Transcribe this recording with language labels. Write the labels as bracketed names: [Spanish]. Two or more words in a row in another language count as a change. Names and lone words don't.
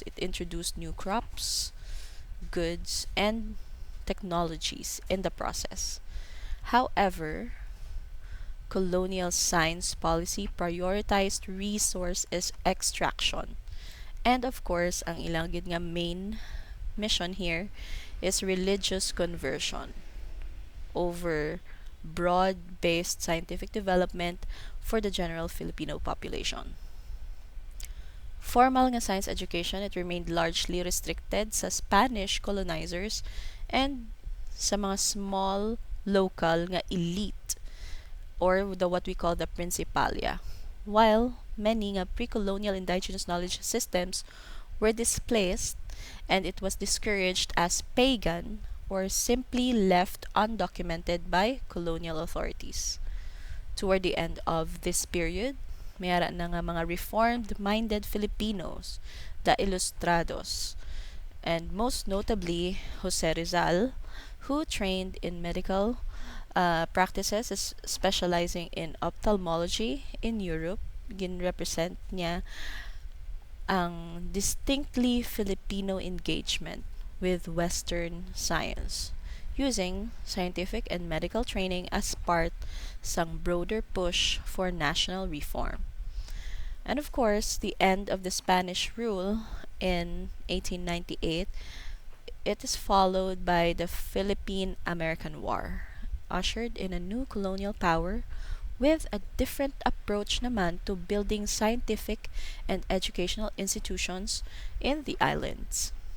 [English] It introduced new crops, goods, and technologies in the process. However, colonial science policy prioritized resource extraction. And of course, [Hiligaynon] ang ilang gid nga [English] main mission here is religious conversion over broad-based scientific development for the general Filipino population. Formal nga science education, it remained largely restricted sa Spanish colonizers and [Hiligaynon] sa mga [English] small local nga elite or what we call the Principalia. While many nga pre-colonial indigenous knowledge systems were displaced and it was discouraged as pagan or simply left undocumented by colonial authorities. Toward the end of this period, [Hiligaynon] mayara na nga mga [English] reformed-minded Filipinos, the Ilustrados, and most notably Jose Rizal, who trained in medical practices specializing in ophthalmology in Europe. [Hiligaynon] Gin-represent niya ang [English] distinctly Filipino engagement with Western science, using scientific and medical training as part sang broader push for national reform. And of course, the end of the Spanish rule in 1898, it is followed by the Philippine-American War, ushered in a new colonial power with a different approach naman to building scientific and educational institutions in the islands.